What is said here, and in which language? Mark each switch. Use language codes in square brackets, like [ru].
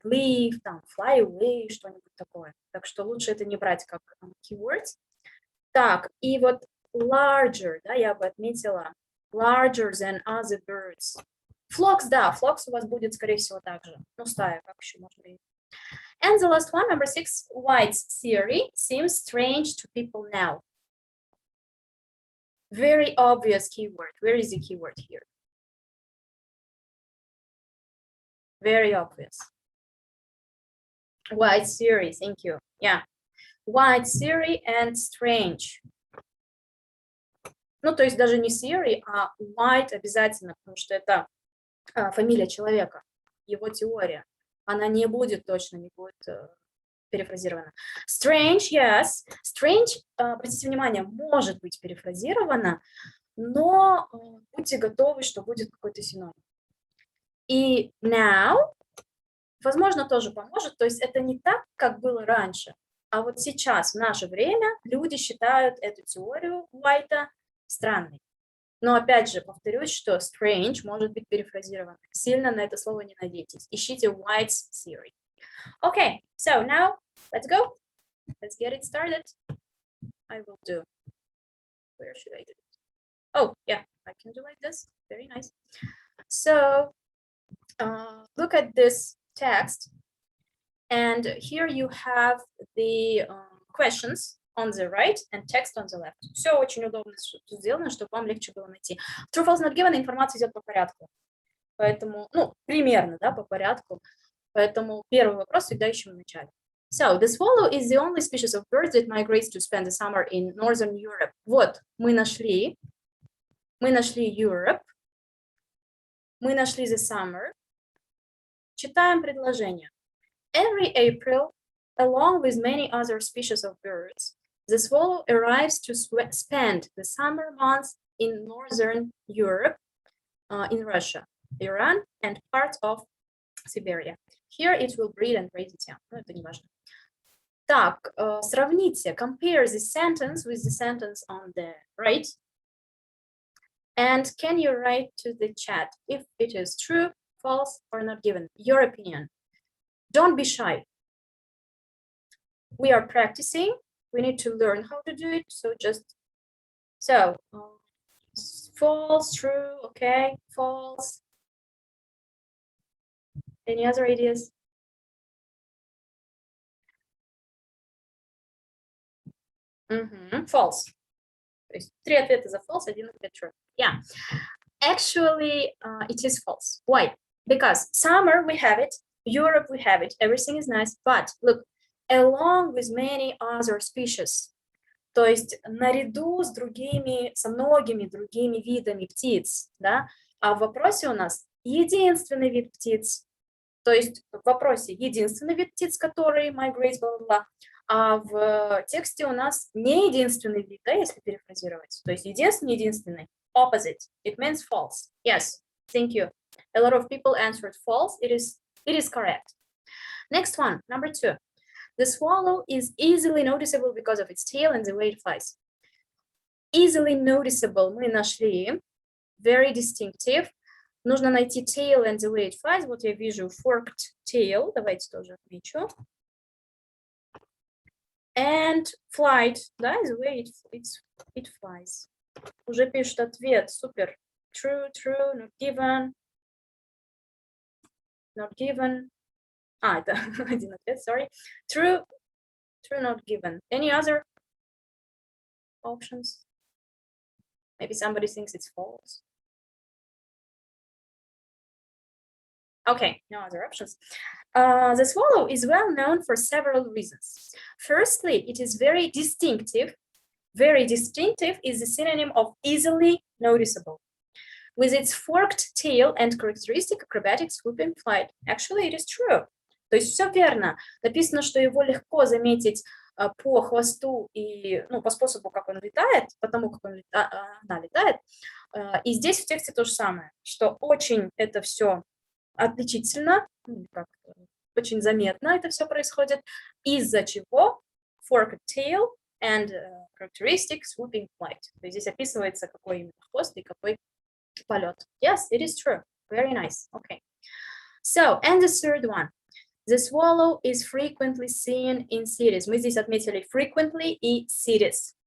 [en] Leave, [ru] там, [en] fly away, [ru] что-нибудь такое. Так что лучше это не брать как [en] keywords. [ru] Так, и вот [en] larger, [ru] да, я бы отметила. [en] Larger than other birds. Flocks, [ru] да, [en] flocks [ru] у вас будет, скорее всего, так же. Ну, стая, как еще можно говорить. [en] And the last one, number 6, White's theory seems strange to people now. Very obvious keyword. Where is the keyword here? Very obvious. White's theory, thank you. Yeah. White's theory and strange. [ru] Ну, то есть даже не [en] theory, [ru] а White обязательно, потому что это фамилия человека, его теория. Она не будет точно, не будет перефразирована. [en] Strange, yes. [ru] Strange, обратите внимание, может быть перефразирована, но будьте готовы, что будет какой-то синоним. И now, возможно, тоже поможет. То есть это не так, как было раньше. А вот сейчас, в наше время, люди считают эту теорию Уайта странной. Но опять же, повторюсь, что strange может быть перефразирован. Сильно на это слово не надейтесь. Ищите White's theory. [en] Okay, so now let's go. Let's get it started. I will do. Where should I do it? Oh, yeah, I can do like this. Very nice. So look at this text. And here you have the questions on the right and text on the left. [ru] Все очень удобно сделано, чтобы вам легче было найти. [en] True, false, not given, [ru] информация идет по порядку. Поэтому, ну, примерно, да, по порядку. Поэтому первый вопрос всегда ищем в начале. [en] So, the swallow is the only species of birds that migrates to spend the summer in Northern Europe. [ru] Вот, мы нашли Europe, мы нашли [en] the summer. [ru] Читаем предложение. [en] Every April, along with many other species of birds, the swallow arrives to spend the summer months in Northern Europe, in Russia, Iran, and parts of Siberia. Here it will breed and raise its young. [ru] Ну, это не важно. Так, сравните, [en] compare this sentence with the sentence on the right. And can you write to the chat if it is true, false, or not given? Your opinion. Don't be shy. We are practicing. We need to learn how to do it. So false, true, okay, false. Any other ideas? False. [ru] То есть 3 ответа за false, 1 ответ true. [en] Yeah. Actually, it is false. Why? Because summer, we have it. Europe, we have it. Everything is nice. But look, along with many other species. [ru] То есть наряду с другими, со многими другими видами птиц, да? А в вопросе у нас единственный вид птиц. То есть в вопросе единственный вид птиц, который migrates, бла-бла-бла. А в тексте у нас не единственный вид, да, если перефразировать. То есть единственный. [en] Opposite. It means false. Yes, thank you. A lot of people answered false. It is correct. Next one, number 2. The swallow is easily noticeable because of its tail and the way it flies. Easily noticeable [ru] мы нашли. [en] Very distinctive. [ru] Нужно найти [en] tail and the way it flies. [ru] Вот я вижу [en] forked tail. [ru] Давайте тоже отмечу. [en] And flight, да, the way it flies. [ru] Уже пишут ответ. Супер. [en] True, not given. Not given. [ru] Это один ответ, sorry. [en] True, not given. Any other options? Maybe somebody thinks it's false. Okay, no other options. The swallow is well known for several reasons. Firstly, it is very distinctive. Very distinctive is the synonym of easily noticeable. With its forked tail and characteristic acrobatic swooping flight. Actually, it is true. [ru] То есть все верно. Написано, что его легко заметить по хвосту и по способу, как он летает, потому как она летает. И здесь в тексте то же самое, что очень это все отличительно, очень заметно это все происходит, из-за чего [en] forked tail and characteristic swooping flight. [ru] То есть здесь описывается, какой именно хвост и какой полет. [en] Yes, it is true. Very nice. Okay. So, and the third one. The swallow is frequently seen in cities. [ru] Мы здесь отметили frequently и cities.